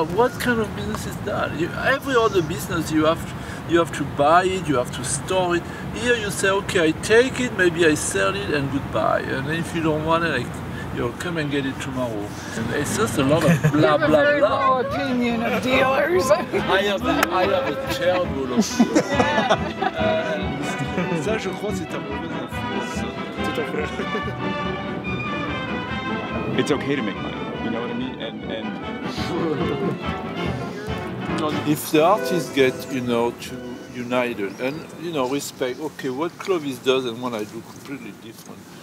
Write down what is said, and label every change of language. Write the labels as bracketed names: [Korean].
[English] What kind of business is that? Every other business you have to buy it, you have to store it. Here you say, okay, I take it, maybe I sell it, and goodbye. And if you don't want it, you'll come and get it tomorrow. And it's just a lot of blah, blah, blah. You have a very low opinion of dealers. I have a terrible opinion. [French] Ça, je crois, c'est un mauvais influence. Tout à fait. [English] It's okay to make money, you know what I mean? And if the artists get, to united and, respect, okay, what Clovis does and what I do completely different.